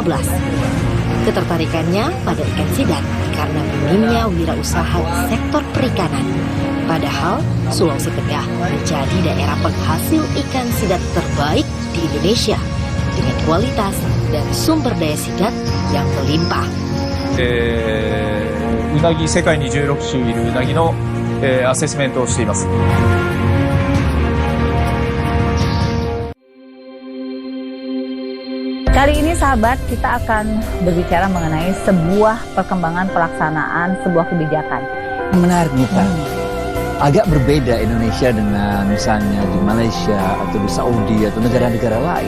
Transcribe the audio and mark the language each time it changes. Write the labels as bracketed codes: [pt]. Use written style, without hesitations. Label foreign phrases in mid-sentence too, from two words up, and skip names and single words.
[id] Ketertarikannya pada ikan sidat karena minimnya wirausaha di sektor perikanan. Padahal Sulawesi Tengah menjadi daerah penghasil ikan sidat terbaik di Indonesia dengan kualitas dan sumber daya sidat yang melimpah. [ja] うなぎ世界に16種いるうなぎのアセスメントをしています。 [id] Kali ini sahabat, kita akan berbicara mengenai sebuah perkembangan pelaksanaan sebuah kebijakan. Menarik nih Pak. Agak berbeda Indonesia dengan misalnya di Malaysia atau di Saudi atau negara-negara lain.